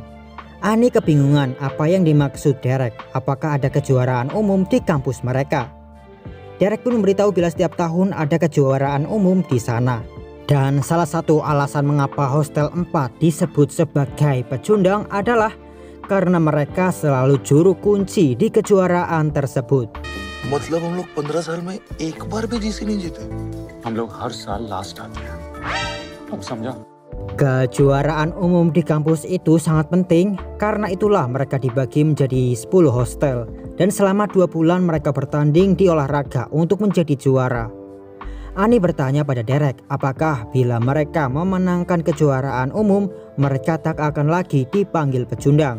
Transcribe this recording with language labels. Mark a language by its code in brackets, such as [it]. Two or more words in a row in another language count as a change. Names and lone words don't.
[id] Ani kebingungan apa yang dimaksud Derek, apakah ada kejuaraan umum di kampus mereka. Derek pun memberitahu bila setiap tahun ada kejuaraan umum di sana. Dan salah satu alasan mengapa Hostel 4 disebut sebagai pecundang adalah karena mereka selalu juru kunci di kejuaraan tersebut. [hi] मतलब हम लोग 15 साल में एक बार भी जीसी नहीं जीते. हम लोग हर साल लास्ट आते हैं. Kamu समझा? [id] Kejuaraan umum di kampus itu sangat penting, karena itulah mereka dibagi menjadi 10 hostel dan selama 2 bulan mereka bertanding di olahraga untuk menjadi juara. Ani bertanya pada Derek apakah bila mereka memenangkan kejuaraan umum mereka tak akan lagi dipanggil pecundang.